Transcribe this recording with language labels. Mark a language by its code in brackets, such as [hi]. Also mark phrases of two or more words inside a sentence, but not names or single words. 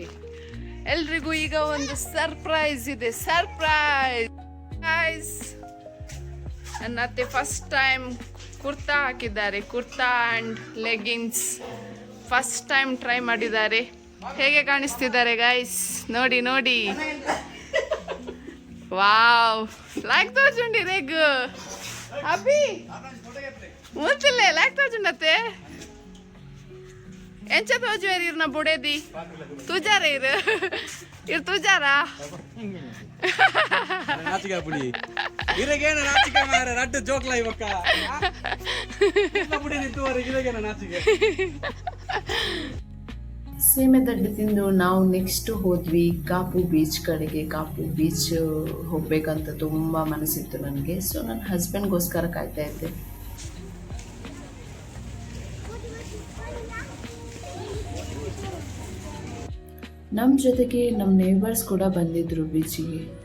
[kn] ಎಲ್ರಿಗೂ ಈಗ ಒಂದು ಸರ್ಪ್ರೈಸ್ ಇದೆ. [en] surprise guys. [kn] ನನ್ನ ಅತ್ತೆ [en] first time [kn] ಕುರ್ತಾ ಹಾಕಿದ್ದಾರೆ. [en] kurta and leggings first time try [kn] ಮಾಡಿದ್ದಾರೆ. ಹೇಗೆ ಕಾಣಿಸ್ತಿದ್ದಾರೆ ಗೈಸ್? ನೋಡಿ ನೋಡಿ. [tcy] ವಾವ್, ಲೈಕ್ ತೋಚುಂಡಿ ರೆಗ್ ಅಬ್ಬಿ ಮುಚ್ಚಿಲ್ಲ ಲೈಕ್ ತೋಚುಂಡತ್ತೆ. ಎಂಚ ತೋಜುವೇರಿ ಇರ್ನ ಬುಡೇದಿ ತುಜಾರ ಇರ್ ತುಜಾರ ನಾಚಿಕೆ ಪುಡಿ ಇರಗೇನ ನಾಚಿಕೆ ಮಾರ ರಡ್ಡು ಜೋಕ್ಲ ಇವಕ್ಕ ಪುಡಿ ನಿಂತುವರೆಗೆ ಇರಗೇನ ನಾಚಿಕೆ. [kn] ಸೀಮೆ ದಡ್ಡೆ ತಿಂದು ನಾವು ನೆಕ್ಸ್ಟ್ ಹೋದ್ವಿ ಕಾಪು ಬೀಚ್ ಕಡೆಗೆ. ಕಾಪು ಬೀಚ್ ಹೋಗ್ಬೇಕಂತ ತುಂಬ ಮನಸ್ಸಿತ್ತು ನನಗೆ. ಸೊ ನನ್ನ ಹಸ್ಬೆಂಡ್ಗೋಸ್ಕರ ಕಾಯ್ತಾ ಇದ್ದೆ. ನಮ್ಮ ಜೊತೆಗೆ ನಮ್ಮ ನೇಬರ್ಸ್ ಕೂಡ ಬಂದಿದ್ರು ಬೀಚಿಗೆ.